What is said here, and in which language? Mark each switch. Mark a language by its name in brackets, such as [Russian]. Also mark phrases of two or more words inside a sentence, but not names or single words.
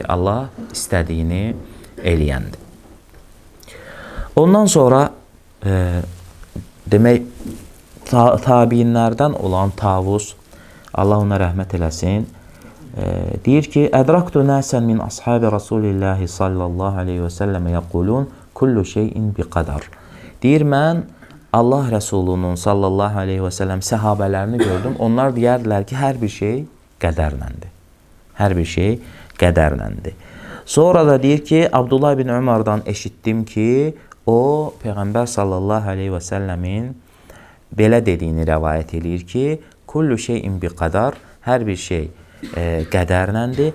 [Azerbaijani] Allah istədiyini eləyəndir. Ondan sonra demək tabiinlərdən olan Tavus, Allah ona rəhmət eləsin, deyir ki, [Arabic] أدركت ناسا من أصحاب رسول الله صلى الله عليه وسلم يقولون كل شيء بقدر. [Azerbaijani] Deyir, mən Allah Rəsulunun [Arabic] صلى الله عليه وسلم [Azerbaijani] səhabələrini gördüm. Onlar deyərdilər ki, hər bir şey qədərləndir. Hər bir şey qədərləndir. Sonra da deyir ki, Abdullah ibn Ömərdən eşitdim ki, o, Peyğəmbər [Arabic] صلى الله عليه وسلم [Azerbaijani] belə dediyini rəvayət edir ki, [Arabic] كل شيء بقدر, [Azerbaijani] hər bir şey qədərləndir.